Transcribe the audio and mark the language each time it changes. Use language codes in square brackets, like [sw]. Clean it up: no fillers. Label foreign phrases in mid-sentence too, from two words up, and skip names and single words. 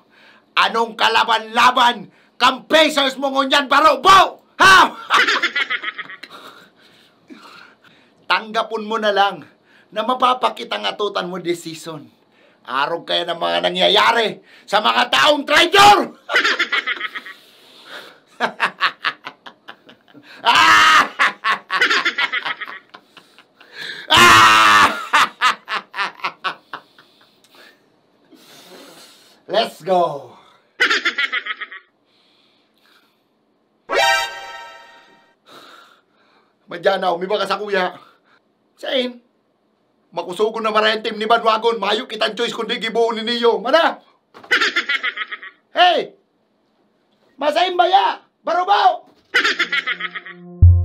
[bik] Anong kalaban-laban? Kampesers mo ngunyan, Barubo! Ha? Tanggapon mo na lang na mapapakita ang atutan mo [en] this season. [bik] Arog kaya ng mga nangyayari sa mga taong traitor! [en] Let's go! [bik] Madyan umiba ka sa kuya. Sain? Makusugon na maraming team ni Banwagon. Mayo kitang choice kundi gibuon ni niyo. Mana? Hey! Masain baya! Barubaw!